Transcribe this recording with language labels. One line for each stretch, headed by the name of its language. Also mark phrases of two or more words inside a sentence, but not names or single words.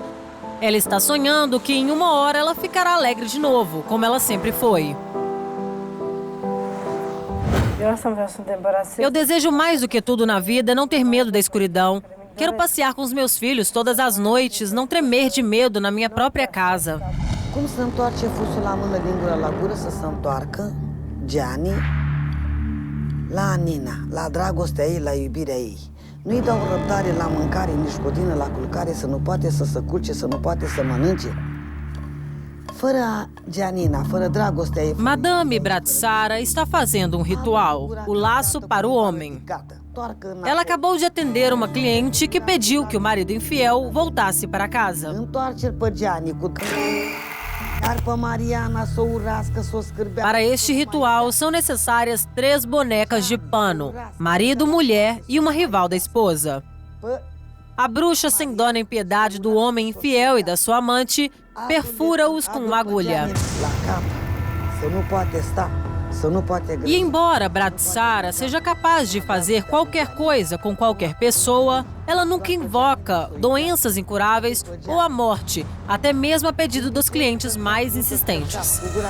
Portuguese: Ela está sonhando que em 1 hora ela ficará alegre de novo, como ela sempre foi. Eu desejo mais do que tudo na vida não ter medo da escuridão. Quero passear com os meus filhos todas as noites, não tremer de medo na minha própria casa.
Romanian: Cum se întoarce fusul la mână din gură la gură să se întoarcă Gianni la Nina, la dragostea ei, la iubirea ei. Nu-i dau răbdare la mâncare, nici godină la culcare, să nu poate să se culce, să nu poate să mănânce. Fără Gianina, fără dragostea ei...
Portuguese: Madame Bratsara está fazendo um ritual, o laço para o homem. Ela acabou de atender uma cliente que pediu que o marido infiel voltasse para casa.
Romanian: Întoarce-l pe Gianni cu... Iar pe Mariana să o urască, să o scârbească.
Portuguese: Para este ritual, são necessárias 3 bonecas de pano, marido, mulher e uma rival da esposa. A bruxa, sem dó nem piedade do homem infiel e da sua amante, perfura-os com uma agulha. E embora Bratsara seja capaz de fazer qualquer coisa com qualquer pessoa, ela nunca invoca doenças incuráveis ou a morte, até mesmo a pedido dos clientes mais insistentes.